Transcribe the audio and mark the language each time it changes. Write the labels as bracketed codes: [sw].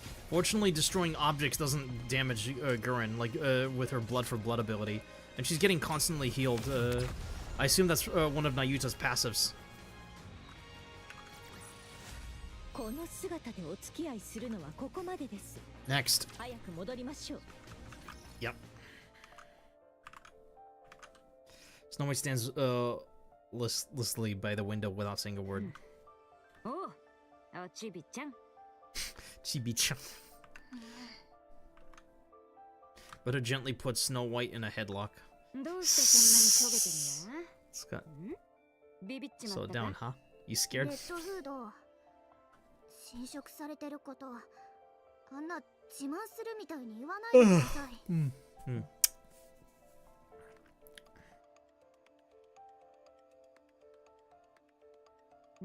[en] Fortunately, destroying objects doesn't damage Gurren, like with her blood for blood ability. And she's getting constantly healed. I assume that's one of Nayuta's passives. [ja] この姿でお付き合いするのはここまでです。 [en] Next. [ja] 早く戻りましょう。 [en] Yep. Snow White stands listlessly by the window without saying a word. [ja] おう、あちびちゃん。 [en] Chibi-chan. Butter gently puts Snow White in a headlock. [ja] どうしてそんなに焦げてんだ？ [en] Scott. [ja] ビビっちま [en] Slow [ja] ったか [en] down, huh? You scared? [ja] レッドフード。侵食されてること。あんな自慢するみたいに言わないでください。